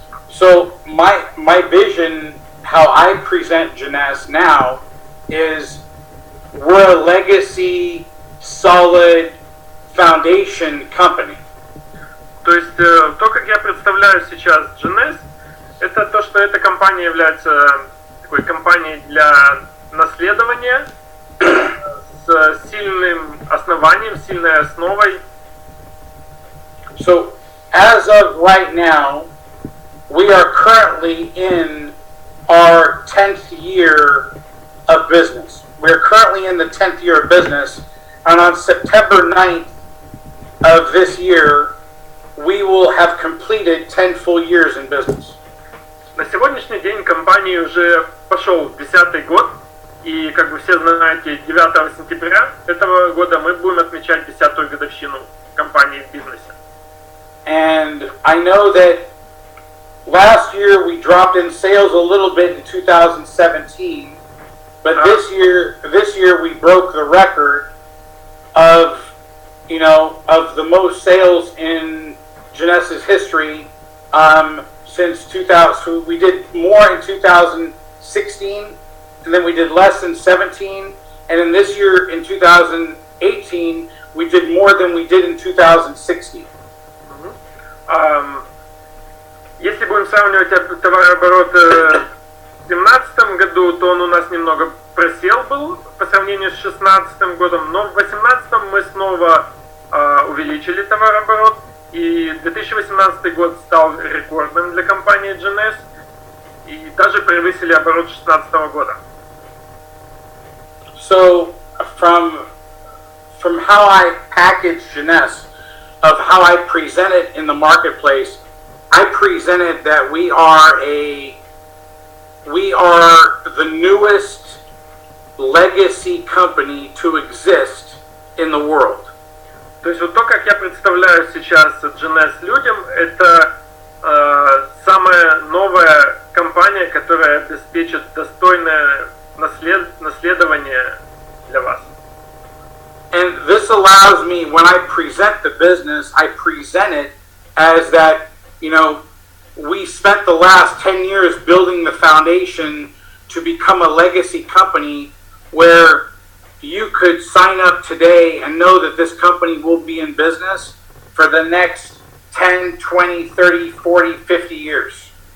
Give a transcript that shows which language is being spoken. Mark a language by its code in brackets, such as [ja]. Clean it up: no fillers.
[en] So my vision, how I present jeunesse now, is we're a legacy, solid foundation company. [ru] То есть то, как я представляю сейчас jeunesse, это то, что эта компания является такой компанией для наследования с сильным основанием, сильной основой. [en] So as of right now, we are currently in our 10th year of business. We're currently in the 10th year of business, and on September 9th of this year, we will have completed 10 full years in business. [ru] На сегодняшний день компании уже пошел 10-й год, и, как вы все знаете, 9 сентября этого года мы будем отмечать 10-ю годовщину компании в бизнесе. [en] And I know that last year we dropped in sales a little bit in 2017, but this year we broke the record of the most sales in Jeunesse history since 2000. So we did more in 2016, and then we did less in 17, and in this year in 2018 we did more than we did in 2016. [ru] Если будем сравнивать товарооборот в 2017 году, то он у нас немного просел был по сравнению с 2016 годом, но в 2018 мы снова увеличили товарооборот, и 2018 год стал рекордным для компании Jeunesse, и даже превысили оборот 2016 года. [en] So from how I package Jeunesse, of how I present it in the marketplace, I presented that we are the newest legacy company to exist in the world. [ru] То есть вот то, как я представляю сейчас Jeunesse людям, это самая новая компания, которая обеспечит достойное наследование для вас. [en] And this allows me, when I present the business, I present it as that, we spent the last 10 years building the foundation to become a legacy company where you could sign up today and know that this company will be in business for the next 10, 20, 30, 40, 50 years.